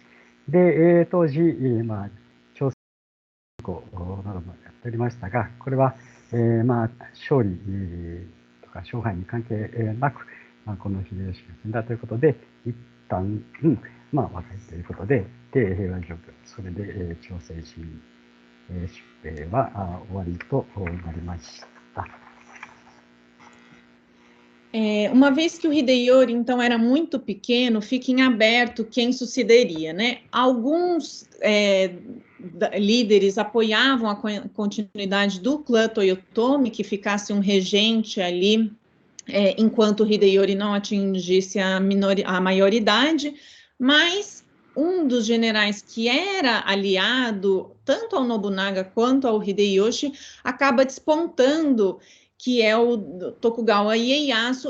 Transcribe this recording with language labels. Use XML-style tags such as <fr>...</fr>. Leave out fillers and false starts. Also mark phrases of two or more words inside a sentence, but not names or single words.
<ja>で、当時、朝鮮国などもやっておりましたが、これは、勝利とか勝敗に関係なく、この秀吉が死んだということで、一旦、和解ということで、平和状況、それで、朝鮮市民出兵は終わりとなりました。</ja> <pt>Uma vez que o Hideyori, então, era muito pequeno, fica em aberto quem sucederia, né? Alguns líderes apoiavam a continuidade do clã Toyotomi, que ficasse um regente ali, enquanto o Hideyori não atingisse a maioridade, mas um dos generais que era aliado tanto ao Nobunaga quanto ao Hideyoshi acaba despontando, que é o Tokugawa Ieyasu.</pt>